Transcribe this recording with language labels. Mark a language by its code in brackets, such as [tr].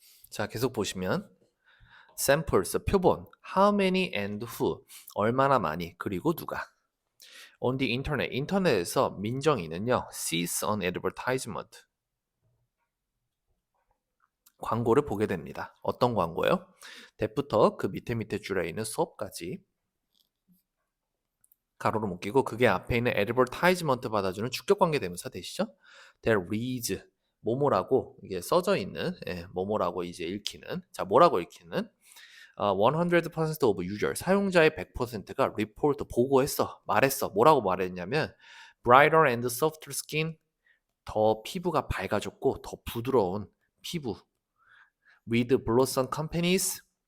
[ko] 자, 계속 보시면 samples, 표본, [en] how many and who, [ko] 얼마나 많이, 그리고 누가. [en] On the internet, [ko] 인터넷에서 민정이는요, [en] sees an advertisement, [ko] 광고를 보게 됩니다. 어떤 광고요? that부터 그 밑에 줄에 있는 수업까지 가로로 묶이고 그게 앞에 있는 advertisement 받아주는 주격 관계 대명사 되시죠? That reads 뭐뭐라고 이게 써져 있는 뭐뭐라고 이제 읽히는 자 뭐라고 읽히는 100% of user 사용자의 100%가 report 보고했어 말했어 뭐라고 말했냐면 [en] brighter and softer skin 더 피부가 밝아졌고 더 부드러운 피부 with blossom companies